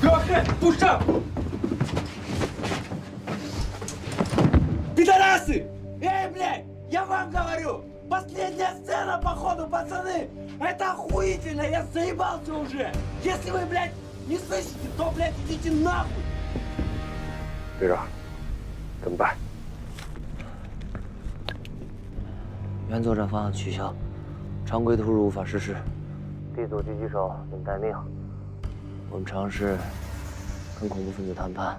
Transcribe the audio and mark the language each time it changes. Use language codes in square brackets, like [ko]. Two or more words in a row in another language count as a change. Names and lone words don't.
[ru] Пушак! Пидорасы! Эй, блядь! Я вам говорю! Последняя сцена, походу, пацаны! Это охуительно! Я заебался уже! Если вы, блядь, не слышите, то, блядь, идите нахуй! [zh] 队长，怎么办？原作战方案取消，常规突入无法实施。D组狙击手请待命。我们尝试跟恐怖分子谈判。